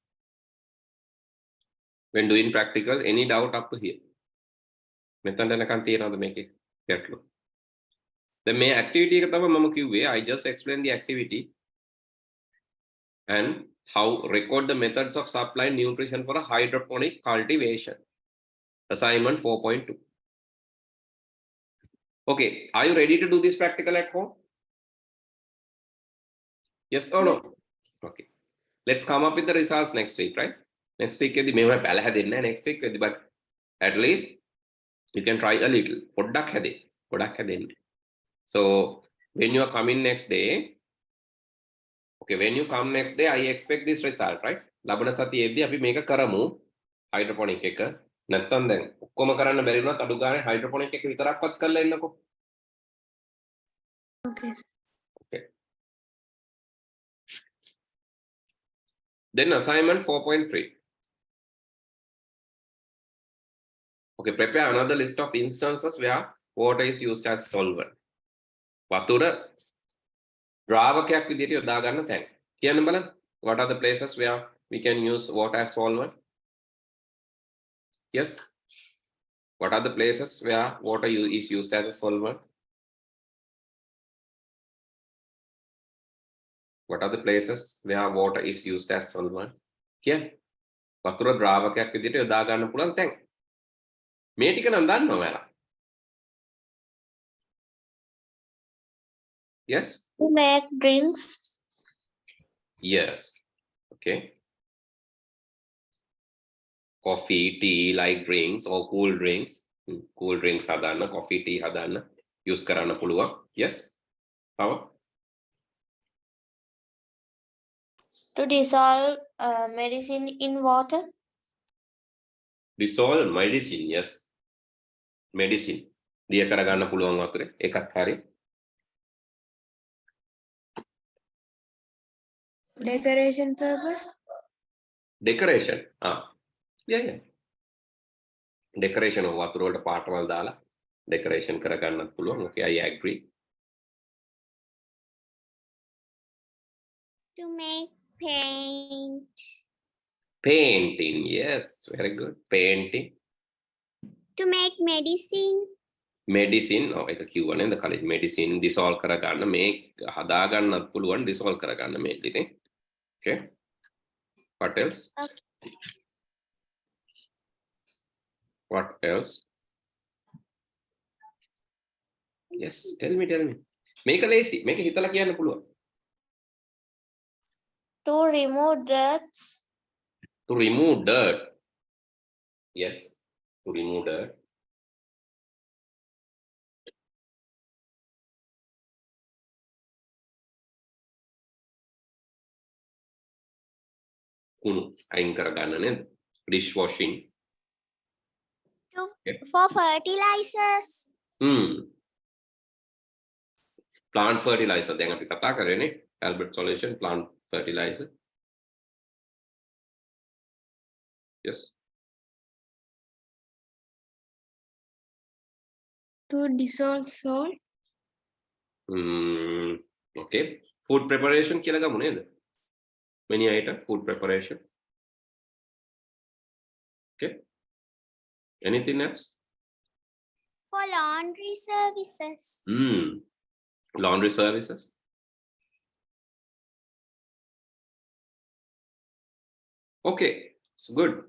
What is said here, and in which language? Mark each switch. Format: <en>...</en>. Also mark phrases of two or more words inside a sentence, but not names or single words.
<en>When doing practical, any doubt up to here?</en> <si>මෙතන යනකන් තියනවද මේකේ ගැටලු? දැන් මේ activity එක තමයි මම කිව්වේ</si> <en>I just explained the activity and how record the methods of supply nutrition for a hydroponic cultivation. Assignment 4.2. Okay, are you ready to do this practical at home? Yes or no? Okay. Let's come up with the results next week, right? Next week</en> <si>එදි මේව පැල හැදෙන්නේ නැහැ</si> <en>next week එදි but at least you can try a little.</en> <si>පොඩ්ඩක් හැදෙන්න.</si> <en>So when you are coming next day, okay, when you come next day, I expect this result, right?</en> <si>ලබන සතියේදී අපි මේක කරමු hydroponic එක. නැත්තම් දැන් ඔක්කොම කරන්න බැරි වුණත් අඩු ගානේ hydroponic එක විතරක්වත් කරලා එන්නකෝ.</si> <en>Okay. Okay. Then assignment 4.3. Okay, prepare another list of instances where water is used as solvent.</en> <si>වතුර ද්‍රාවකයක් විදිහට යොදා ගන්න තැන්. කියන්න බලන්න.</si> <en>What are the places where we can use water as solvent? Yes. What are the places where water is used as a solvent? What are the places where water is used as solvent?</en> <si>කියන්න. වතුර ද්‍රාවකයක් විදිහට යොදා ගන්න පුළුවන් තැන්. මේ ටික නම් දන්නවා ඔයාලා.</si> <en>Yes? To make drinks. Yes. Okay. Coffee, tea, light drinks or cool drinks. Cool drinks</en> <si>හදන්න,</si> <en>coffee, tea</en> <si>හදන්න use කරන්න පුළුවන්. Yes? තව?</si> <en>To dissolve medicine in water. Dissolve medicine, yes. Medicine.</en> <si>දිය කරගන්න පුළුවන් වතුරේ. ඒකත් හරි.</si> <en>Decoration purpose. Decoration. Yeah.</en> <si>Decoration වතුර වලට පාටවල් දාලා decoration කරගන්නත් පුළුවන්.</si> <en>Okay, I agree. To make paint. Painting, yes, very good. Painting. To make medicine. Medicine,</en> <si>එක කිව්වා නේද කලින්</si> <en>medicine dissolve</en> <si>කරගන්න මේ හදා ගන්නත් පුළුවන් dissolve කරගන්න mainly නේ. Okay.</si> <en>What else? Okay. What else? Yes, tell me.</en> <si>මේක ලේසි. මේක හිතලා කියන්න පුළුවන්.</si> <en>To remove dirt. To remove dirt. Yes, to remove dirt.</en> <si>කුණු අයින් කරගන්න නේද?</si> <en>Dishwashing. For fertilizers. Plant fertilizer.</en> <si>දැන් අපි කතා කරන්නේ</si> <en>Albert solution plant fertilizer. Yes. To dissolve salt. Okay. Food preparation</en> <si>කියලා ගමු නේද?</si> <en>Many item food preparation. Okay. Anything else? For laundry services. Laundry services. Okay, it's good.</en>